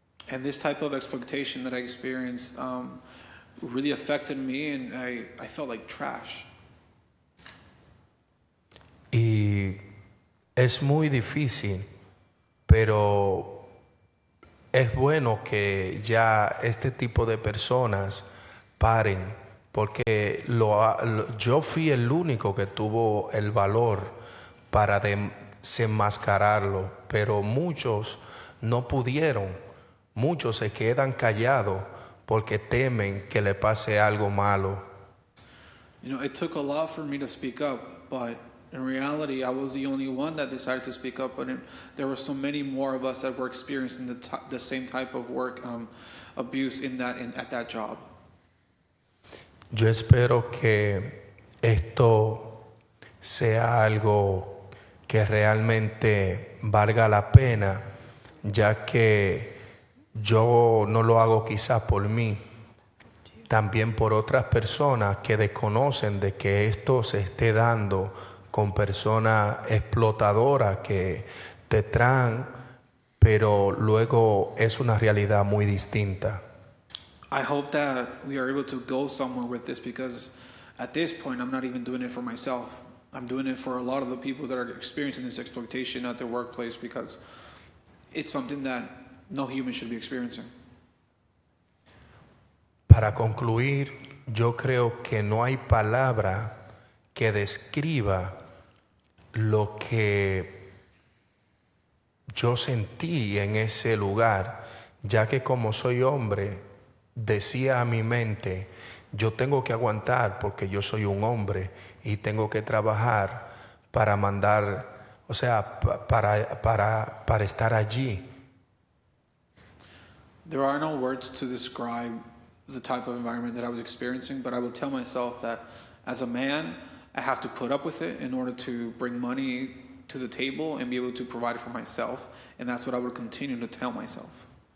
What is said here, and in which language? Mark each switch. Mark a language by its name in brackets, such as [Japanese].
[English] And this type of exploitation that I experienced really affected me, and I felt like trash. [Spanish] Y es muy difícil, pero es bueno que ya este tipo de personas paren, porque yo fui el único que tuvo el valor para desenmascararlo, pero muchos no pudieron, muchos se quedan callados porque temen que le pase algo malo. [English] You know, it took a lot for me to speak up, but in reality, I was the only one that decided to speak up. But there were so many more of us that were experiencing the same type of work abuse at that job. [Spanish] Yo espero que esto sea algo que realmente valga la pena, ya que yo no lo hago quizás por mí, también por otras personas que desconocen de que esto se esté dando con personas explotadoras que te traen, pero luego es una realidad muy distinta. [English] I hope that we are able to go somewhere with this, because at this point, I'm not even doing it for myself. I'm doing it for a lot of the people that are experiencing this exploitation at their workplace, because it's something that no human should be experiencing. [Spanish] Para concluir, yo creo que no hay palabra que describa lo que yo sentí en ese lugar, ya que como soy hombre, decía a mi mente, yo tengo que aguantar porque yo soy un hombre y tengo que trabajar para mandar, o sea, para estar allí. [English] There are no words to describe the type of environment that I was experiencing, but I will tell myself that as a man, I have to put up with it in order to bring money to the table and be able to provide for myself, and that's what I would continue to tell myself.